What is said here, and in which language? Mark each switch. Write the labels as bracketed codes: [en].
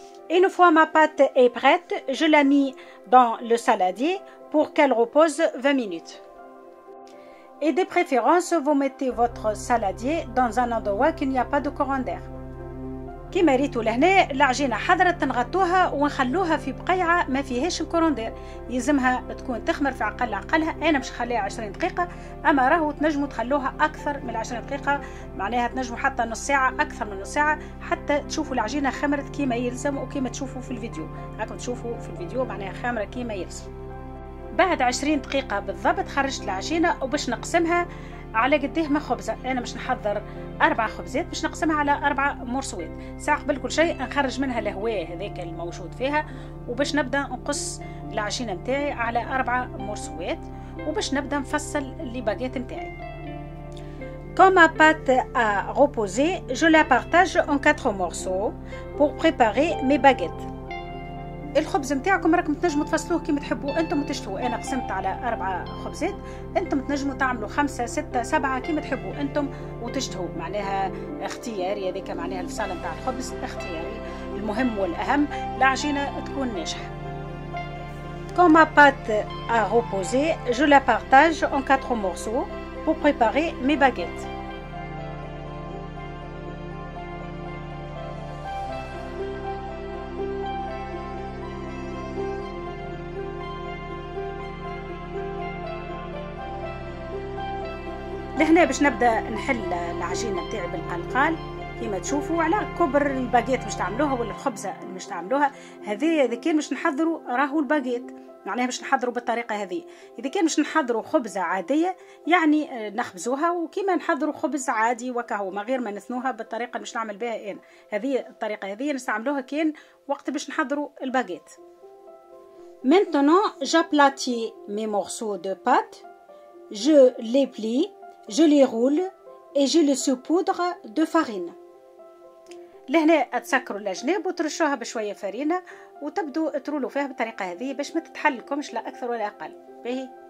[fr] Une fois ma pâte est prête, je la mets dans le saladier pour qu'elle repose 20 minutes. Et de préférence, vous mettez votre saladier dans un endroit qu'il n'y a pas de courant d'air. [ar] كما ريتوا لهنا العجينه حضرت نغطوها ونخلوها في بقيعه ما فيهاش الكوروندير، يلزمها تكون تخمر في عقلها. انا مش نخليها 20 دقيقه، اما راهو تنجموا تخلوها اكثر من 20 دقيقه، معناها تنجموا حتى نص ساعه، اكثر من نص ساعه، حتى تشوفوا العجينه خمرت كيما يلزم وكيما تشوفوا في الفيديو. راكم تشوفوا في الفيديو معناها خامره كيما يلزم. بعد 20 دقيقه بالضبط خرجت العجينه، وباش نقسمها على قديه ما خبزه. انا باش نحضر 4 خبزات باش نقسمها على 4 مرصوات. ساعه قبل كل شيء نخرج منها الهواء هذاك الموجود فيها، وباش نبدا نقص العجينه نتاعي على 4 مرصوات، وباش نبدا نفصل لي باغيت نتاعي. [fr] Quand ma pâte a reposé, je la partage en 4 morceaux pour préparer mes baguettes. [ar] الخبز نتاعكم راكم تنجموا تفصلوه كيما تحبوا انتم وتشتهوا. انا قسمت على 4 خبزات، انتم تنجموا تعملوا 5 6 7 كيما تحبوا انتم وتشتهوا، معناها اختياري هذاك، معناها الفصال نتاع الخبز اختياري. المهم والاهم العجينه تكون ناجحه. [fr] Quand ma pâte a reposé, je la partage en 4 morceaux pour préparer mes baguettes. [ar] لهنا باش نبدا نحل العجينه نتاعي بالقلقال كيما تشوفوا على كبر الباغيت باش تعملوها ولا الخبزه اللي باش تعملوها. هذه اذا كان باش نحضروا راهو الباغيت، معناها باش نحضروا بالطريقه هذه. اذا كان باش نحضروا خبزه عاديه يعني نخبزوها وكيما نحضروا خبز عادي وكهو، ما غير ما نثنوها بالطريقه اللي باش نعمل بها انا. هذه الطريقه هذه نستعملوها كان وقت باش نحضروا الباغيت. [fr] Maintenant, j'aplatis mes morceaux de pâte, je les plie, je les roule et je les saupoudre de farine. [ar] لهنا تسكروا الأجناب وترشوها بشوية فرينة وتبدو ترولوا فيها بالطريقة هذه باش ما تتحلكمش لا أكثر ولا أقل. باهي.